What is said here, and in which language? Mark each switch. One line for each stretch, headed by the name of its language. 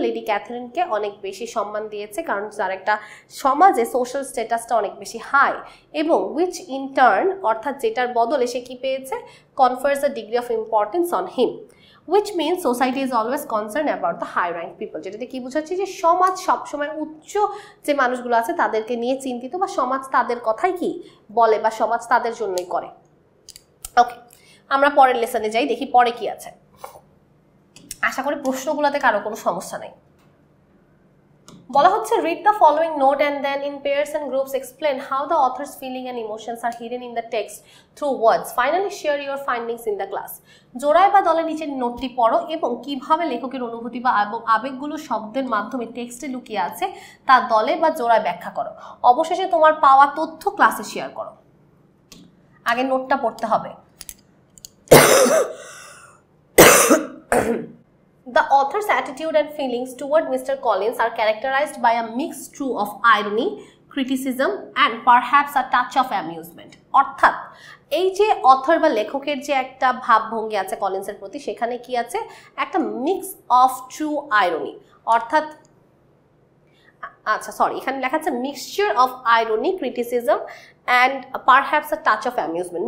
Bangla: Lady ক্যাথরিনকে অনেক বেশি সম্মান দিয়েছে, কারণ তার একটা সমাজে সোশ্যাল স্ট্যাটাসটা অনেক বেশি হাই, এবং
English: which in turn
Bangla: অর্থাৎ যেটার বদলে সে কি পেয়েছে?
English: confers a degree of importance on him. Which means society is always concerned about the high rank people.
Bangla: যেটাতে কি বোঝাচ্ছে? যে সমাজ সবসময় উচ্চ যে মানুষগুলো আছে তাদেরকে নিয়ে চিন্তিত, বা সমাজ তাদের কথাই কি বলে বা সমাজ তাদের জন্যই করে। ওকে, আমরা পরের লেসনে যাই, দেখি পরে কি আছে। আশা করি প্রশ্নগুলোতে কারো কোনো সমস্যা নাই। বলা হচ্ছে
English: read the following note and then in pairs and groups explain how the author's feeling and emotions are hidden in the text through words. Finally share your findings in the class.
Bangla: জোড়ায় বা দলে নিচের নোটটি পড়ো এবং কিভাবে লেখকের অনুভূতি বা আবেগগুলো শব্দের মাধ্যমে টেক্সটে লুকিয়ে আছে তা দলে বা জোড়ায় ব্যাখ্যা করো। অবশেষে তোমার পাওয়া তথ্য ক্লাসে শেয়ার করো। আগে নোটটা পড়তে হবে।
English: The author's attitude and feelings toward Mr. Collins are characterized by a mixed brew of irony, criticism and perhaps a touch of amusement.
Bangla: অর্থাৎ এই যে অথর বা লেখকের যে একটা ভাবভঙ্গি আছে কলিন্সের প্রতি, সেখানে কি আছে, একটা
English: mix of true irony,
Bangla: অর্থাৎ আচ্ছা সরি এখানে লেখা আছে
English: Mixture of irony, criticism and perhaps a touch of amusement.